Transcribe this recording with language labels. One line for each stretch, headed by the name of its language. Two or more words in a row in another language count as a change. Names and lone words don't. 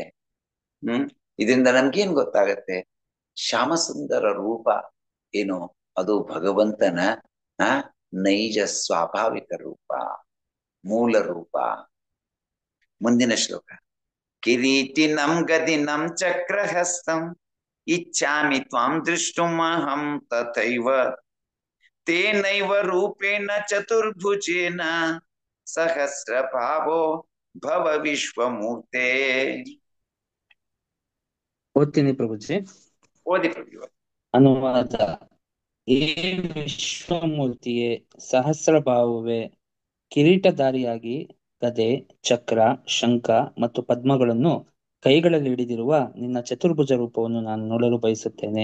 Kannada: ಇದರಿಂದ ನನ್ಗೇನ್ ಗೊತ್ತಾಗತ್ತೆ? ಶ್ಯಾಮ ಸುಂದರ ರೂಪ ಏನು? ಅದು ಭಗವಂತನ ನೈಜ ಸ್ವಾಭಾವಿಕ ರೂಪ, ಮೂಲ ರೂಪ. ಮುಂದಿನ ಶ್ಲೋಕ.
Sanskrit: ಕಿರೀಟಿನಂ ಗದಿನಂ ಚಕ್ರಹಸ್ತಂ ಇಚ್ಛಾಮಿ ತ್ವಾಂ ದೃಷ್ಟುಮಹಂ ತಥೈವ ತೇನೈವ ರೂಪೇಣ ಚತುರ್ಭುಜೇನ ಸಹಸ್ರ ಭಾವೋ ಭವ ವಿಶ್ವಮೂರ್ತೆ.
Kannada: ಓದ್ತೀನಿ ಪ್ರಭುಜಿ. ಓದಿ ಪ್ರಭು. ಅನುವಾದ. ಏ ವಿಶ್ವಮೂರ್ತಿಯೇ, ಸಹಸ್ರ ಭಾವವೇ, ಕಿರೀಟಧಾರಿಯಾಗಿ ಗದೆ, ಚಕ್ರ, ಶಂಖ ಮತ್ತು ಪದ್ಮಗಳನ್ನು ಕೈಗಳಲ್ಲಿ ಹಿಡಿದಿರುವ ನಿನ್ನ ಚತುರ್ಭುಜ ರೂಪವನ್ನು ನಾನು ನೋಡಲು ಬಯಸುತ್ತೇನೆ.